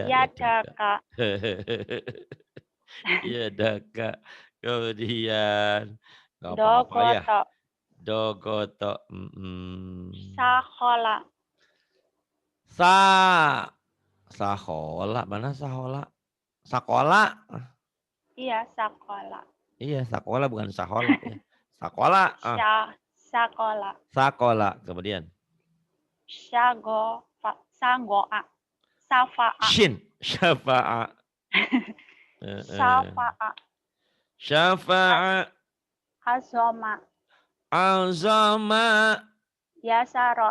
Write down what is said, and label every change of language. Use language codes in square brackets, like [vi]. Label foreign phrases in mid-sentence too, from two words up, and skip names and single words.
[ar] Yadaka. Yadaka. Kemudian. [id] Gak apa-apa ya. [ar] Dogoto. Dogoto. Sahola. Sahola. Mana sahola? Sakola. [id] Iya, sakola. Iya, sakola bukan sahola. [ar] Ya. Sakola. Sakola. Sakola. [id] Kemudian. [ar] Sanggoa. Safa'a. Shin. Syafa'a. Safa'a. Syafa'a. Azoma. Azama. Yasaro.